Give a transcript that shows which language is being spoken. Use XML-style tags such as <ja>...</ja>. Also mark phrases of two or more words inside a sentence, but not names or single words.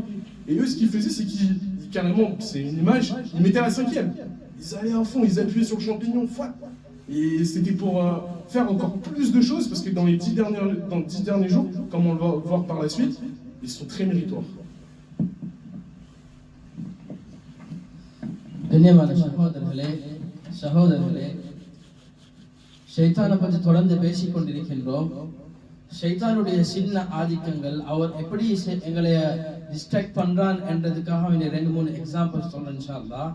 <fr>Et eux, ce qu'ils faisaient, c'est qu'ils, carrément, c'est une image, ils mettaient la 5e. Ils allaient à fond, ils appuyaient sur le champignon, fouat. Et c'était pour faire encore plus de choses, parce que dans les 10 derniers jours, comme on va voir par la suite, ils sont très méritoires.</fr> <ta>கண்ணியமான சகோதரர்களே, ஷைத்தானை பற்றி தொடர்ந்து பேசிக் கொண்டிருக்கின்றோம். ஷைத்தானுடைய சின்ன ஆதிக்கங்கள், அவர் எப்படி எங்களை டிஸ்ட்ராக்ட் பண்றான் என்றதுக்காக 2-3 எக்ஸாம்பிள் சொல்றேன்</ta> <ar>إن شاء الله.</ar>